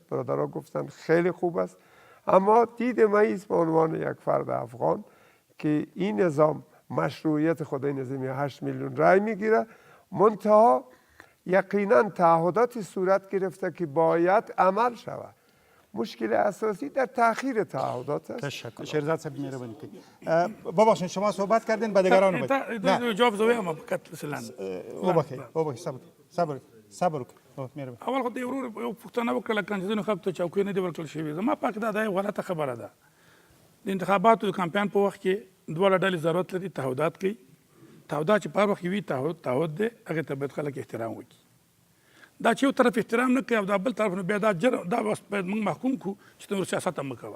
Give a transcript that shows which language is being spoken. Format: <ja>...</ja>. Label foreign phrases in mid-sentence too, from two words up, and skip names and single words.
<fa>برادرها گفتن خیلی خوب است، اما دید من است به عنوان یک فرد افغان که این نظام مشروعیت خود این نظامی 8 میلیون رای میگیره، منتها یقینا تعهداتی صورت گرفته که باید عمل شود. مشکل اساسی در تأخیر تعهدات است. تشکر. شیرزاد صاحب مهربانی کنید. ببخشید شما صحبت کردین بعد دیگران رو نه جواب زویم فقط مثلا صبر</fa> <ps>اول خو دې ورور یو پوښتنه وکړه کله چې خپل ته چوکۍ نه دی ورکړل شوی. زما پاک دا یو غلطه خبره ده. د انتخاباتو د کمپاین په وخت کې دواړه ډلې ضرورت لري تعهدات کوي. تعهدات چې په هر وخت وي تعهد دی، هغه ته باید خلک احترام وکړي. دا چې یو طرف احترام نه کوي او دا بل طرف نه بیا دا بس باید موږ محکوم کړو چې ته نور سیاست هم مه کوه.</ps>